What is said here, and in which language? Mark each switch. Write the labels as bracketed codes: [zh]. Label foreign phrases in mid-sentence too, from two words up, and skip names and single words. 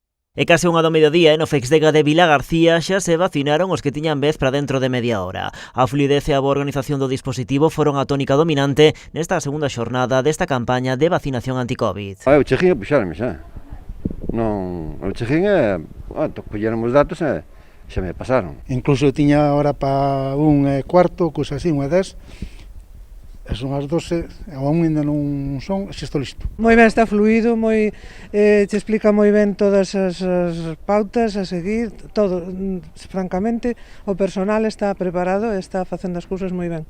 [gl] E case unha do mediodía no Feixdega de Vilagarcía xa se vacinaron os que tiñan vez para dentro de media hora. A fluidez e a boa organización do dispositivo foron a tónica dominante nesta segunda xornada desta campaña de vacinación anti-Covid. O check-in puxárame xa. Non, o check-in colleron os datos e xa me pasaron. Incluso tiña hora para 1:15, cousa así, 1:10. E son as 12, aún ainda non son, xa estou listo. Moi ben, está fluido, te explica moi ben todas as pautas a seguir, todo, francamente, o personal está preparado e está facendo as cousas moi ben.